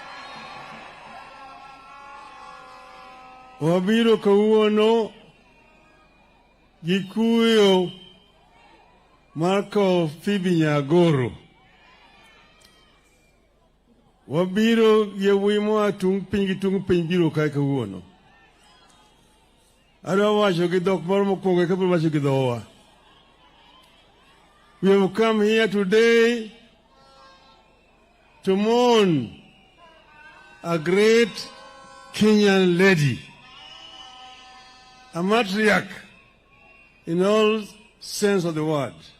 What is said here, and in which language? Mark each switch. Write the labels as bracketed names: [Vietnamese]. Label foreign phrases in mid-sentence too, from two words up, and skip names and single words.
[Luo (Kenya and Tanzania)] Wabiro kawuono gikuyo Marco Phoebe Nyagoro. Wabiro yewimo atung piny biro kae kawuono. Adwa wacho gi dhok moro mokwongo kapod wacho gi dhowa. [English] We have come here today to mourn a great Kenyan lady, a matriarch in all sense of the word.